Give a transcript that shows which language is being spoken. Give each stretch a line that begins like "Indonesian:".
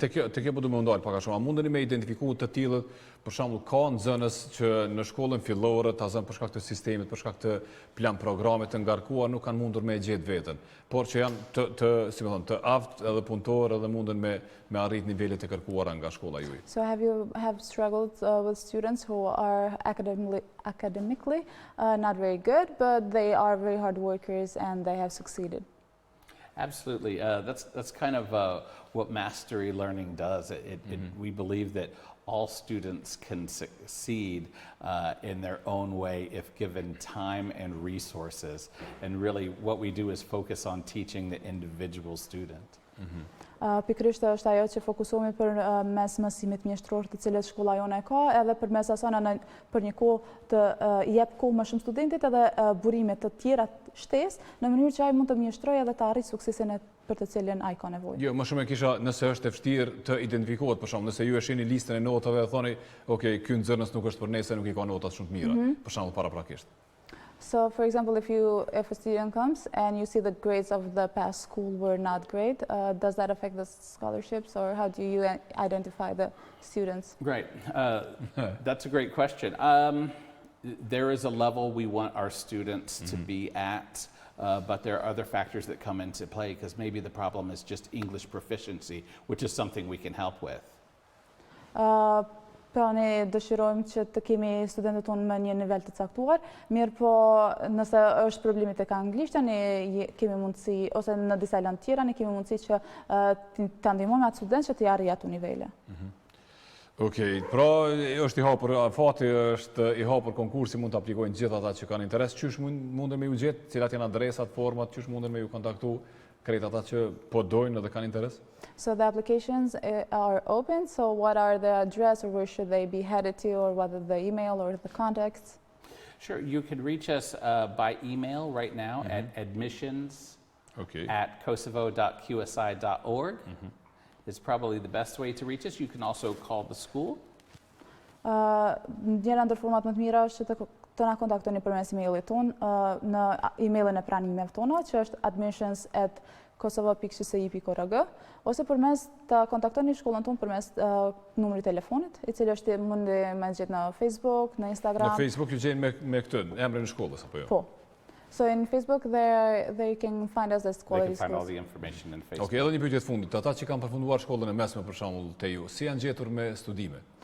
Albanian: Te kjo po du me ndalë pak a shumë, a mundeni me identifiku të tillët, për shembull ka nxënës që në shkollën fillore ta zënë për shkak të sistemit, për shkak të plan programit të ngarkuar, nuk kanë mundur me gjetë veten, por që janë të aftë edhe punëtorë edhe mundën me arrit nivelet e kërkuara nga shkolla juaj.
English: So have struggled with students who are academically not very good, but they are very hard workers and they have succeeded? Absolutely. That's kind of what mastery learning does. We believe that all students can succeed in their own way if given time and resources. And really what we do is focus on teaching the individual student.
Albanian: Pikërisht është ajo që fokusohemi për mes mësimit mjeshtror të cilët shkolla jone ka, edhe për mes asana për një kohë të jep kohë më shumë studentit edhe burime të tjera shtesë, në mënyrë që ai mund të mjeshtrojë edhe të arrijë suksesin për të cilin ai ka nevojë. Jo, më shumë e kisha nëse është e vështirë të identifikohet, për shembull, nëse ju e shihni listën e notave dhe thoni, okay, ky nxënës nuk është për ne se nuk i ka notat shumë të mira, për shembull paraprakisht.
English: So, for example, if a student comes and you see the grades of the past school were not great, does that affect the scholarships, or how do you identify the students? Right. That's a great question. There is a level we want our students to be at, but there are other factors that come into play, because maybe the problem is just English proficiency, which is something we can help with.
Albanian: Pra ne dëshirojmë që të kemi studentët tonë me një nivel të caktuar, mirë po nëse është problemi tek anglishtja, ne kemi mundësi, ose në disa lëndë tjera, ne kemi mundësi që të ndihmojmë atë student që të arrijë ato nivele. Okej, pra është i hapur, fati është i hapur, konkursi mund të aplikojnë gjithë ata që kanë interes, qysh mundën me ju gjetë, cilat janë adresat, format, qysh mundën me ju kontaktu krejt ata që po dojnë dhe kanë interes?
English: So the applications are open, so what are the address or where should they be headed to, or what are the email or the contacts? Sure, you can reach us by email right now at admissions@kosovo.qsi.org. It's probably the best way to reach us. You can also call the school.
Albanian: Njëra ndër format më të mira është që të na kontaktoni përmes emailit tonë në emailin e pranimeve tona, që është admissions@kosovo.qsi.org, ose përmes të kontaktoni shkollën tonë përmes numrit telefonit, i cili është mund të më gjetë në Facebook, në Instagram. Në Facebook ju gjejnë me këtë emrin e shkollës apo jo? Po.
English: So in Facebook, they can find us as They quality can find all schools. the information in Facebook.
Albanian: Okej, edhe një pyetje të fundit. Ata që kanë përfunduar shkollën e mesme për shembull te ju, si janë gjetur me studime?